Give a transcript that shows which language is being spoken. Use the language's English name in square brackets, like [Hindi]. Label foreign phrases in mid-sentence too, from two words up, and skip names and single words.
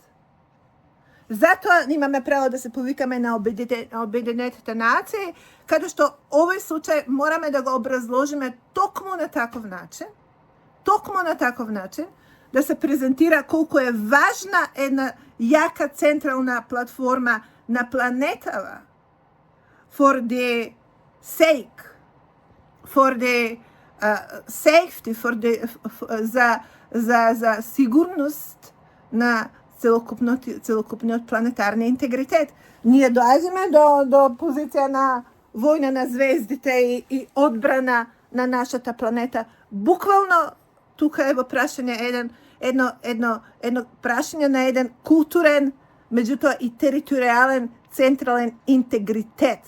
[Macedonian] Затоа имаме право да се повикаме на Обединетите нации, каде што овој случај мораме да го образложиме токму на таков начин, да се презентира колку е важна една јака централна платформа на планетава [English] for the sake, for the safety, [Macedonian] за сигурност на целокупниот планетарни интегритет. Ние доаѓаме до позиција на војна на звездите и одбрана на нашата планета. Буквално тука е во прашање едно прашање на еден културен, меѓутоа и територијален централен интегритет.